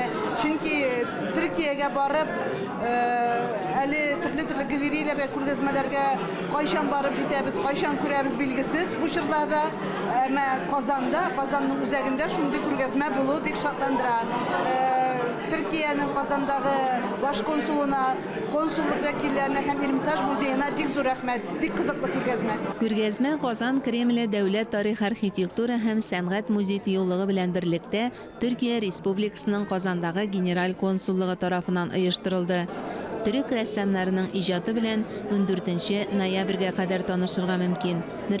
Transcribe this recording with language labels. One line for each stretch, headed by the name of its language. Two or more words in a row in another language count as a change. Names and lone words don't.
Tatar: Чөнки Төркиягә барып, әле төрле галереяләргә, күргәзмәләргә кайчан барып җитәбез, кайчан күрәбез билгесез. Бу чорда Казанда, Казанның үзәгендә шундый күргәзмә булу бик шатландыра.
Turkish: Türkiye'nin Kazandагы baş konsuluna, konsulluk vekillerine
Tatar: hem Эрмитаж музейына бик зур рәхмәт, бик кызыклы күргәзмә. Күргәзмә Казан Кремле дәүләт тарих архитектура һәм сәнгать музей тыюлыгы белән берлектә Төркия Республикасының Казандагы генераль консуллыгы тарафыннан оештырылды. Төрек рәссамнарының иҗаты белән 14 ноябрьгә кадәр танышырга мөмкин.